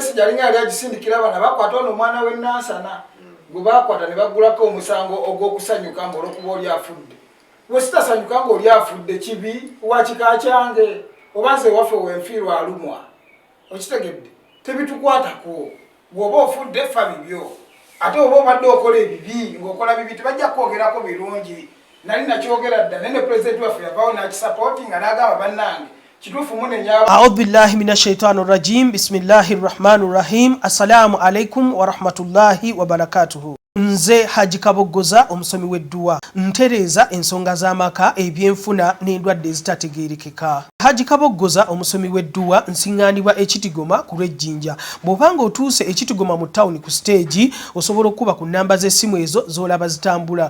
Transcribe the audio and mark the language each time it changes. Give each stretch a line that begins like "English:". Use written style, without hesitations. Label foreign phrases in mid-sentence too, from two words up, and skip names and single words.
Ganda: mesagi alinga yali agisindikira abana bakwata ono omwana w'ennansana gwe bakwata ne baggulako omusango ogw'okusanyuka ng'olwokuba oli afudde we sitasanyuka ng'oli afudde kibi wa kika kyange oba nze waffe wenfiirwa alumwa okitegedde tebitukwatako bw'oba ofudde ffa bibyo ate oba obadde okola ebibi ng'okola bibi tebajja kwogerako birungi nali nakyogera dda naye ne pulezidenti waffe yavaawo n'akisapootinga n'agamba bannange kituufu munenyaba.
Arabic: أعوذ بالله من الشيطان الرجيم بسم الله الرحمن الرحيم. السلام عليكم ورحمة الله وبركاته.
Ganda: Nze Haji Kabogoza omusomi w'edduwa ntereeza ensonga z'amaka ebyenfuna n'endwadde ezitategeerekeka. Haji Kabogoza omusomi w'edduwa nsiŋŋaanibwa ekitigoma ku lw'ejjinja. Bw'obanga otuuse ekitigoma mu ttawuni ku siteegi osobola okuba ku nnamba z'essimu ezo z'olaba zitambula.